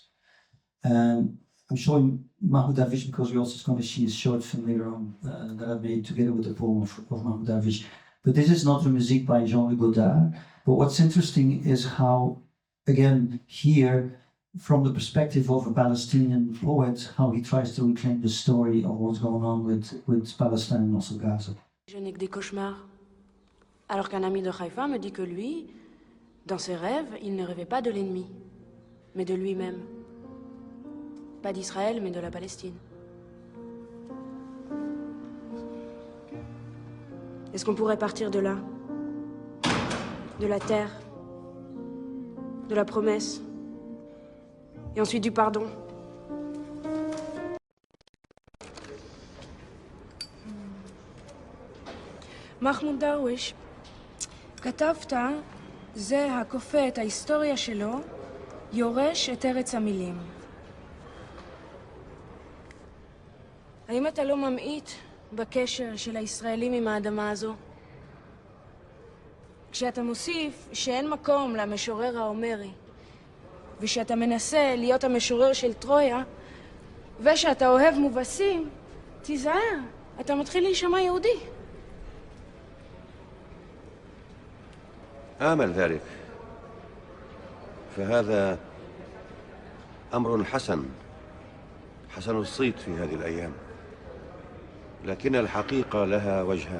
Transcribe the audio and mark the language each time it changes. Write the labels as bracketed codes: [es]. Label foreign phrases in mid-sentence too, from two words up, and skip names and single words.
[en] I'm showing Mahmoud Darwish because we're also going to see a short film later on that I made together with the poem of Mahmoud Darwish. But this is not the music by Jean-Luc Godard. But what's interesting is how, again, here, from the perspective of a Palestinian poet, how he tries to reclaim the story of what's going on with Palestine and also Gaza. [fr] Je n'ai que des cauchemars. Alors qu'un ami de Haïfa me dit que lui, dans ses rêves, il ne rêvait pas de l'ennemi, mais de lui-même. Pas d'Israël, mais de la Palestine. Est-ce qu'on pourrait partir de là? De la terre, de la promesse, et ensuite du pardon. [he] מחמוד דרוויש, כתבת, זה הכופה את ההיסטוריה שלו, יורש את ארץ המילים. האם אתה לא ממעיט בקשר של הישראלים עם האדמה הזו? כשאתה מוסיף שאין מקום למשורר ההומרי, ושאתה מנסה להיות המשורר של טרויה, ושאתה אוהב מובסים, תיזהר, אתה מתחיל להישמע יהודי. [ar] آمل ذلك، فهذا أمر حسن الصيت في هذه الأيام، لكن الحقيقة لها وجهان.